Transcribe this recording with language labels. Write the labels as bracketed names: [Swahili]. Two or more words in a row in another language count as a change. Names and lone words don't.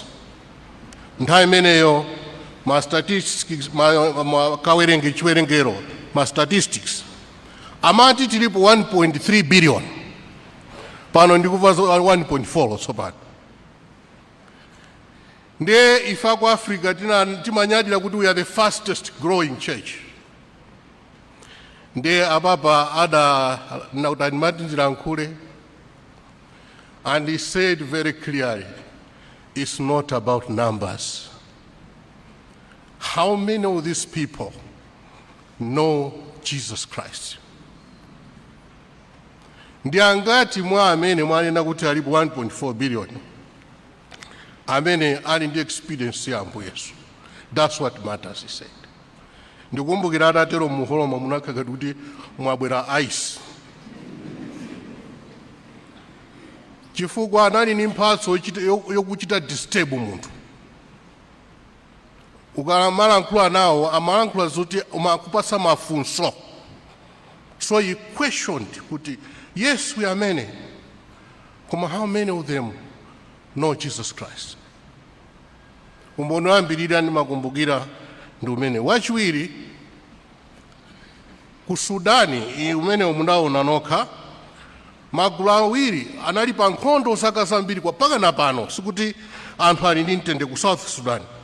[Nyanja] Nthawi imeneyo ma statistics kawerenge chiwerengero ma statistics amati tilipo 1.3 billion, pano ndikuva 1.4 tsopano. Ndiye ifa ku Africa timanyadira kuti [English] we are the fastest growing church. [Nyanja] Ndiye apapa ndimatinjirankhule, [English] and he said very clearly, it's not about numbers. How many of these people know Jesus Christ? [Nyanja] Ndi angati mwa amene mwanena kuti alipo 1.4 billion amene ali ndi experience ya Ambuye Yesu? [English] That's what matters, he said. [Nyanja] Ndikumbukira atatero muholoma munakhala kuti mwabwera ice, chifukwa anali ni mphatso yokuchita disturb munthu. Ukamalankhula nawo amalankhula zoti umakupasa mafunso. [English] So he questioned kuti, yes, we are many, koma how many of them know Jesus Christ? [Nyanja] Umboni wambirira ndimakumbukira ndi umene. Wachiwiri, ku Sudani umene munaona nokha, magulu awiri anali pa nkhondo zaka zambiri kwa paka na pano, sikuti anthu ali ndi mtendere ku South Sudan.